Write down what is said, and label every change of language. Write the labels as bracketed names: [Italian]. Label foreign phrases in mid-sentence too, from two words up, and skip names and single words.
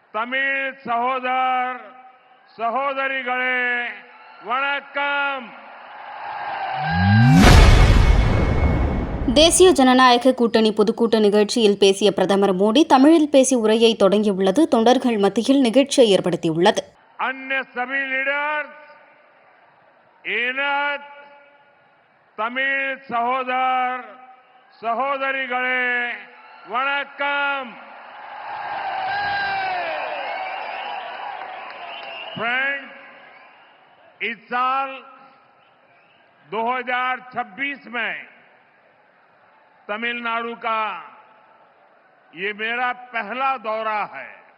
[Tamil] தமிழ் சகோதர சகோதரிகளே வணக்கம். தேசிய ஜனநாயக கூட்டணி பொதுக்கூட்ட நிகழ்ச்சியில் பேசிய பிரதமர் மோடி தமிழில் பேசி உரையை தொடங்கியுள்ளது தொண்டர்கள் மத்தியில் நிகழ்ச்சியை ஏற்படுத்தியுள்ளது. [Hindi] अन्य सभी लीडर्स [Tamil] தமிழ் சகோதர சகோதரிகளே வணக்கம். [Hindi] फ्रेंड्स, इस साल 2026 में तमिलनाडु का ये मेरा पहला दौरा है.